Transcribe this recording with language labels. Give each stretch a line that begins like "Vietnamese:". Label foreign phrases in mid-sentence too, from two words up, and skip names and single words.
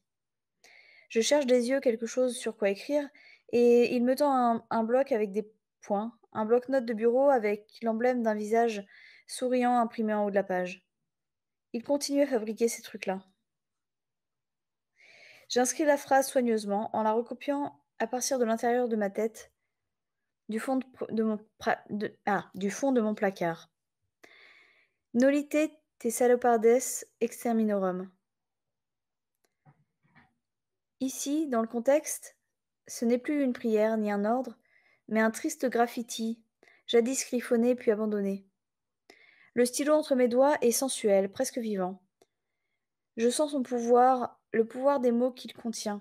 French: Je cherche des yeux quelque chose sur quoi écrire, et il me tend un bloc avec des points, un bloc-notes de bureau avec l'emblème d'un visage souriant imprimé en haut de la page. Il continue à fabriquer ces trucs-là. J'inscris la phrase soigneusement en la recopiant à partir de l'intérieur de ma tête, du fond du fond de mon placard.
Latin: Nolite te salopardes exterminorum.
French: Ici, dans le contexte, ce n'est plus une prière ni un ordre, mais un triste graffiti, jadis griffonné puis abandonné. Le stylo entre mes doigts est sensuel, presque vivant. Je sens son pouvoir, le pouvoir des mots qu'il contient.